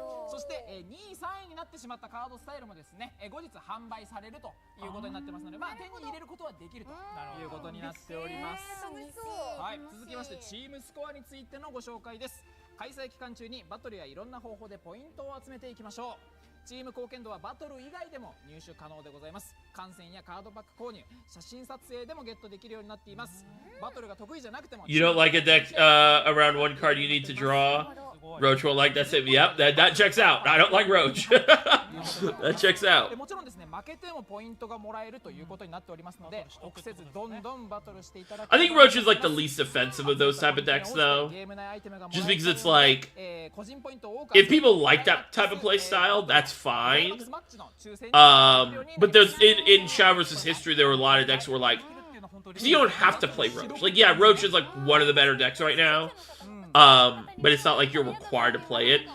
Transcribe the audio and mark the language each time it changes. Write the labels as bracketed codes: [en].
[ja] そして、2位、3位になってしまったカードスタイルもですね、後日販売されるということになってますので、まあ手に入れることはできるということになっております。はい、続きましてチームスコアについてのご紹介です。開催期間中にバトルやいろんな方法でポイントを集めていきましょう。チーム貢献度はバトル以外でも入手可能でございます。観戦やカードパック購入、写真撮影でもゲットできるようになっています。バトルが得意じゃなくても [en] You don't like a deck around one card you need to draw? Roach won't like that statement. Yep, that checks out. I don't like Roach. That checks out. [ja] もちろんですね、負けてもポイントがもらえるということになっておりますので、臆せずどんどんバトルしていただき [en] I think Roach is like the least offensive of those type of decks though. Just because it's like if people like that type of play style, that's fine. But there's in Shadowverse's history there were a lot of decks where like you don't have to play Roach. Like yeah, Roach is like one of the better decks right now. But it's not like you're required to play it.